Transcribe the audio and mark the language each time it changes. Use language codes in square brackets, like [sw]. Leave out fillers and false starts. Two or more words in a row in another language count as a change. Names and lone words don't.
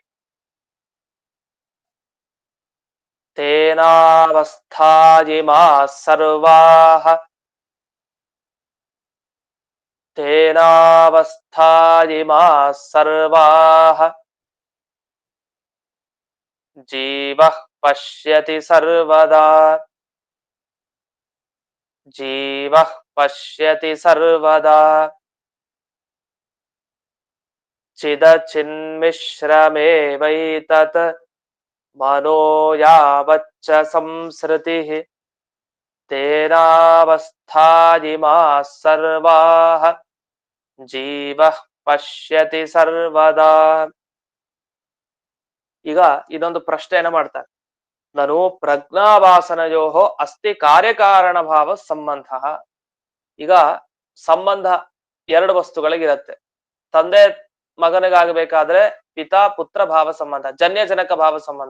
[sa] ತೇನಾವಸ್ಥಾಯಿಮಾಃ ಸರ್ವಾಃ ತೇನಾವಸ್ಥಾಯಿಮಾಃ ಸರ್ವಾಃ ಜೀವಃ ಪಶ್ಯತಿ ಸರ್ವದಾ ಜೀವಃ ಪಶ್ಯತಿ ಸರ್ವದಾ ಚಿದ ಚಿನ್ಮಿಶ್ರಮೇವೈತತ್ ಮನೋ ಯಾವಚ್ಚ ಸಂಸೃತಿಃ ತೇನಾವಸ್ಥಾಯಿಮಾಃ ಸರ್ವಾಃ ಜೀವಃ ಪಶ್ಯತಿ ಸರ್ವದಾ. [kn] ಈಗ ಇದೊಂದು ಪ್ರಶ್ನೆಯನ್ನ ಮಾಡ್ತಾರೆ. [sa] ನಾನು ಪ್ರಜ್ಞಾವಾಸನಯೋ ಅಸ್ತಿ ಕಾರ್ಯಕಾರಣ ಭಾವ ಸಂಬಂಧ. [kn] ಈಗ ಸಂಬಂಧ ಎರಡು ವಸ್ತುಗಳಿಗಿರತ್ತೆ. ತಂದೆ ಮಗನಿಗಾಗಬೇಕಾದ್ರೆ ಪಿತಾ ಪುತ್ರ ಭಾವ ಸಂಬಂಧ, ಜನ್ಯ ಜನಕ ಭಾವ ಸಂಬಂಧ.